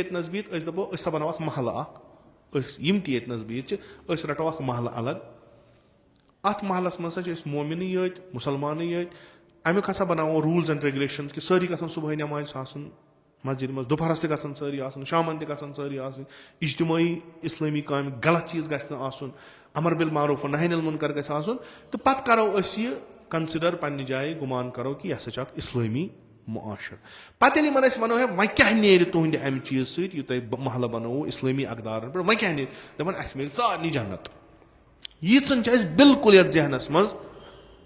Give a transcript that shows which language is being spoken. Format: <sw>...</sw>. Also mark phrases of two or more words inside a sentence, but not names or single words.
<ks>ییٚتہِ نس بِہِتھ أسۍ دپو أسۍ ہسا بناوو اکھ محلہٕ اکھ أسۍ یِم تہِ ییٚتہِ نس بِہِتھ چھِ أسۍ رٹو اکھ محلہٕ الگ اتھ محلس منٛز ہسا چھِ أسۍ مومنٕے یٲتۍ مُسلمانٕے یٲتۍ امیُک ہسا بناوو</ks> <en>rules and regulations</en> <ks>کہِ سٲری گژھن صبحٲے نٮ۪مازِ آسُن مسجِدِ منٛز دُپہرس تہِ گژھن سٲری آسٕنۍ شامن تہِ گژھن سٲری آسٕنۍ اجتمٲعی اسلٲمی کامہِ غلط چیٖز گژھِ نہٕ آسُن</ks> <ar>امر بالمعروف و نہی عن المنکر</ar> <ks>گژھِ آسُن تہٕ پتہٕ کرو أسۍ یہِ کنسِڈر پننہِ جایہِ گُمان کرو کہِ یہِ ہسا چھُ اکھ اسلٲمی معاشر پتہٕ ییٚلہِ یِمن أسۍ ونو ہے وۄنۍ کیاہ نیرِ تُہنٛدِ امہِ چیٖز سۭتۍ یہِ تۄہہِ محلہٕ بنووُ اسلٲمی اقدارن پٮ۪ٹھ وۄنۍ کیاہ نیرِ دپان اسہِ مِلہِ سارنٕے جنت ییٖژن چھِ اسہِ بالکُل یتھ ذہنس منٛز</ks>